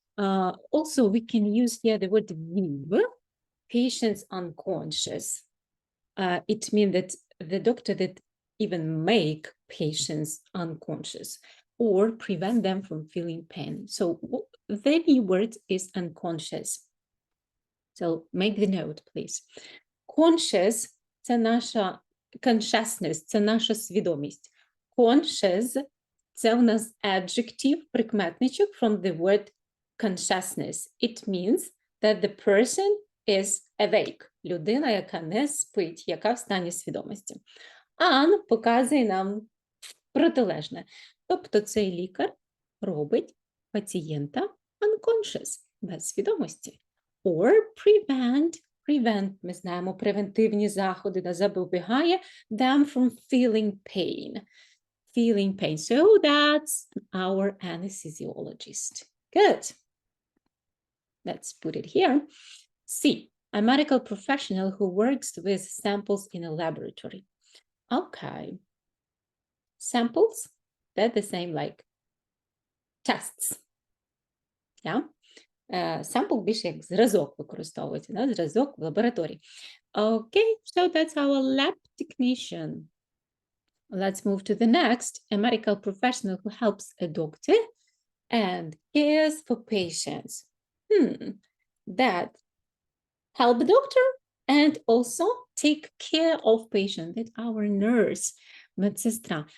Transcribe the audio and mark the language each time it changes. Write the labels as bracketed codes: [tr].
[en] Also, we can use here the word leave patients unconscious. It means that the doctor that even make patients unconscious or prevent them from feeling pain. So the new word is unconscious. So make the note, please. [uk] Conscious – це наша consciousness, це наша свідомість. Conscious – це у нас adjective, прикметничок [en] from the word consciousness. It means that the person is awake. [uk] Людина, яка не спить, яка в стані свідомості. An показує нам протилежне. Тобто цей лікар робить пацієнта unconscious, без свідомості. [en] Or prevent, [uk] ми знаємо, превентивні заходи, да, запобігає [en] them from feeling pain. So that's our anesthesiologist. Good. Let's put it here. C, a medical professional who works with samples in a laboratory. Okay. Samples, they're the same like tests. Yeah. [uk] Sample більше як зразок використовується, да? Зразок в лабораторії. [en] Okay, so that's our lab technician. Let's move to the next, a medical professional who helps a doctor and cares for patients. That help the doctor and also take care of patient, that our nurse, медсестра.